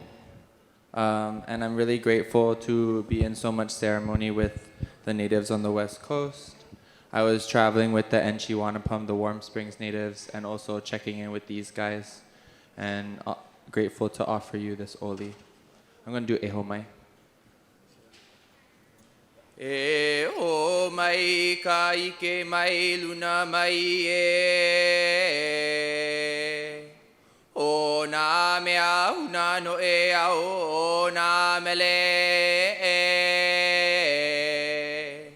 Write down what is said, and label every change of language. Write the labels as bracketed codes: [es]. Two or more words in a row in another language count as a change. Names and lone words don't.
[en] And I'm really grateful to be in so much ceremony with the natives on the West Coast. I was traveling with the Enchi Wanapum, the Warm Springs natives, and also checking in with these guys. And grateful to offer you this oli. I'm going to do Eho Mai. [haw] Eho mai ka ike mai luna mai e. O na mea una no e au o na mele e.